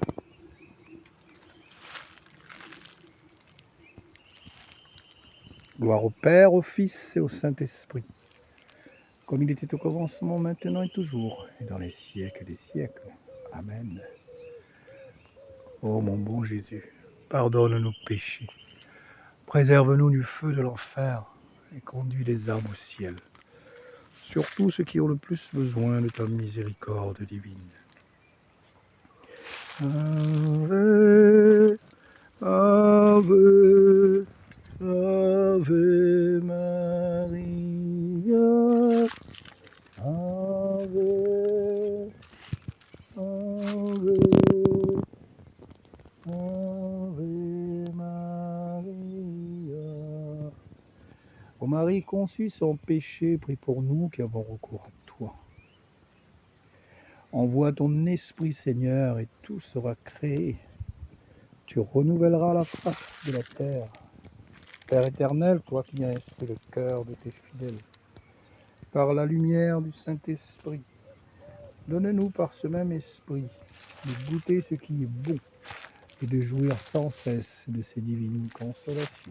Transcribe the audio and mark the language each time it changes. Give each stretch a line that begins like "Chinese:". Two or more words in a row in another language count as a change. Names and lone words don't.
French: Gloire au Père, au Fils et au Saint-Esprit, comme il était au commencement, maintenant et toujours, et dans les siècles des siècles. Amen. Ô mon bon Jésus, pardonne nos péchés, préserve-nous du feu de l'enfer et conduis les âmes au ciel, surtout ceux qui ont le plus besoin de ta miséricorde divine.
Latin: Ave, Ave, Ave Maria, Ave, Ave, Ave Maria.
French: Ô Marie conçue sans péché, prie pour nous qui avons recours à toi. Envoie ton Esprit, Seigneur, et tout sera créé. Tu renouvelleras la face de la terre. Père éternel, toi qui as instruit le cœur de tes fidèles, par la lumière du Saint-Esprit, donne-nous par ce même esprit de goûter ce qui est bon et de jouir sans cesse de ces divines consolations.